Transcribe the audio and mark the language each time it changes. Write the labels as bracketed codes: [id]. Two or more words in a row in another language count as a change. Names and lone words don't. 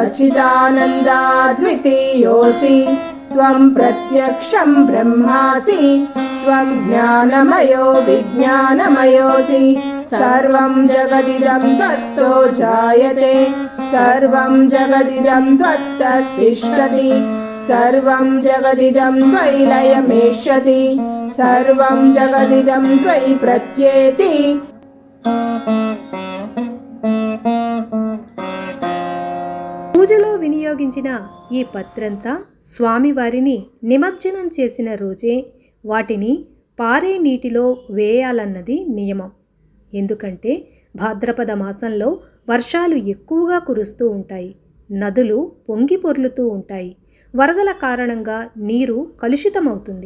[sa] सच्चिदानन्दाद्वितीयोऽसि त्वं प्रत्यक्षं ब्रह्मासि त्वं ज्ञानमयो विज्ञानमयोऽसि सर्वं जगदिदं त्वत्तो जायते सर्वं जगदिदं त्वत्तस्तिष्ठति सर्वं जगदिदं त्वयि लयमेष्यति सर्वं जगदिदं त्वयि प्रत्येति। [te] పూజలో వినియోగించిన ఈ పత్రంతా స్వామివారిని నిమజ్జనం చేసిన రోజే వాటిని పారే నీటిలో వేయాలన్నది నియమం. ఎందుకంటే భాద్రపద మాసంలో వర్షాలు ఎక్కువగా కురుస్తూ ఉంటాయి, నదులు పొంగి పొర్లుతూ ఉంటాయి, వరదల కారణంగా నీరు కలుషితమవుతుంది.